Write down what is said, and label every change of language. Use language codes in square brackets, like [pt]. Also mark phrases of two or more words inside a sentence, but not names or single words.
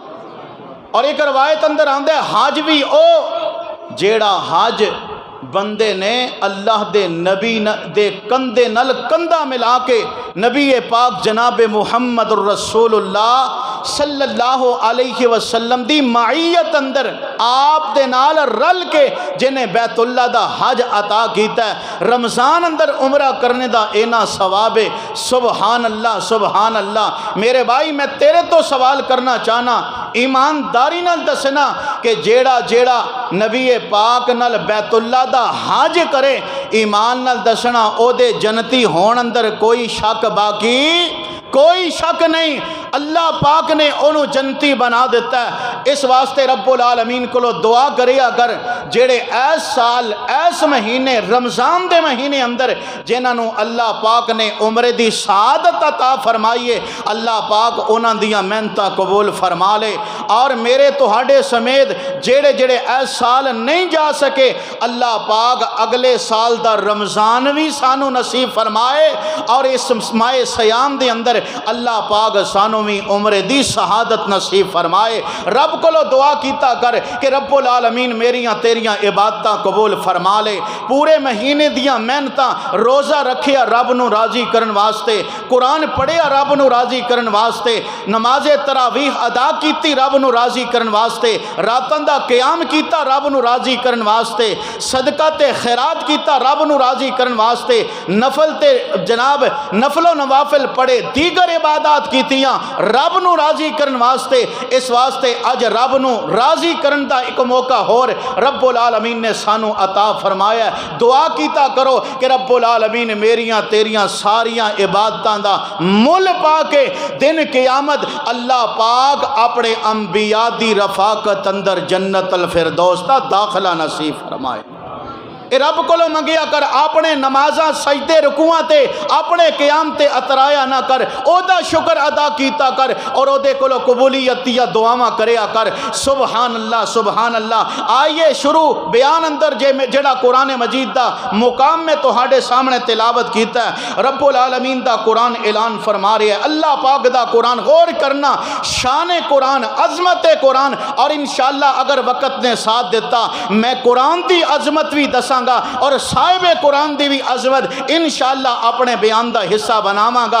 [pa] اور ایک روایت اندر آندا ہے حج بھی او جیڑا حج بندے نے اللہ دے نبی دے کندے نل کندہ ملا کے نبی پاک جناب محمد الرسول اللہ [ar] صلی اللہ علیہ وسلم [pa] دی معیت اندر آپ دے نال رل کے جنہیں بیت اللہ دا حج عطا کیتا ہے، رمضان اندر عمرہ کرنے دا اینا ثواب ہے۔ [ar] سبحان اللہ سبحان اللہ۔ [pa] میرے بھائی میں تیرے تو سوال کرنا چاہنا، ایمانداری نال دسنا کہ جیڑا نبی پاک نال بیت اللہ دا حج کرے ایمان نال دسنا او دے جنتی ہون اندر کوئی شک باقی کوئی شک نہیں، اللہ پاک نے انہوں جنتی بنا دیتا ہے۔ اس واسطے [ar] رب العالمین [pa] کو دعا کرے اگر جیڑے ایس سال ایس مہینے رمضان دے مہینے اندر جنہوں اللہ پاک نے عمرے دی سعادت عطا فرمائیے اللہ پاک انہاں دیاں محنتاں قبول فرما لے۔ اور میرے تہاڈے سمیت جیڑے ایس سال نہیں جا سکے اللہ پاک اگلے سال دا رمضان بھی سانو نصیب فرمائے، اور اس ماہ سیام دے اندر اللہ پاک سانو بھی عمرے دی شہادت نصیب فرمائے۔ رب کو دعا کیتا کر کہ [ar] رب العالمین [pa] میریاں تیریاں عبادتاں قبول فرما لے، پورے مہینے دیاں محنتاں روزہ رکھیا رب نو راضی کرن واسطے، قرآن پڑھیا رب نو راضی کرن واسطے، نماز تراویح ادا کیتی رب نو راضی کرن واسطے، راتاں دا قیام کیتا رب نو راضی کرن واسطے، صدقہ تے خیرات کیتا رب نو راضی کرن واسطے، نفل تے جناب نفل و نوافل پڑھے، دیگر عبادات کیتیاں رب نو راضی کرن واسطے۔ اس واسطے اج رب نو راضی کرن دا ایک موقع ہور [ar] رب العالمین [pa] نے سانو عطا فرمایا ہے۔ دعا کیتا کرو کہ [ar] رب العالمین [pa] میریاں تیریاں ساریاں عبادتاں دا مل پا کے دن قیامت اللہ پاک اپنے انبیاء دی رفاقت اندر جنت الفردوس دا داخلہ نصیب فرمائے۔ اے رب کو منگیا کر اپنے نمازاں سجدے رکوعاں تے اپنے قیام تے اترایا نہ کر، او دا شکر ادا کیتا کر اور او دے کولو قبولیت دیا دعاواں کریا کر۔ [ar] سبحان اللہ سبحان اللہ۔ [pa] آئیے شروع بیان اندر جڑا قرآن مجید دا مقام میں تہاڈے سامنے تلاوت کیتا ہے، [ar] رب العالمین [pa] دا قرآن اعلان فرما رہے ہے، اللہ پاک دا قرآن غور کرنا، شان قرآن، عظمت قرآن، اور انشاءاللہ اگر وقت نے ساتھ دیتا میں قرآن دی عظمت بھی دساں گا اور صاحب قرآن دی بھی عظمت انشاءاللہ اپنے بیان دا حصہ بناواں گا۔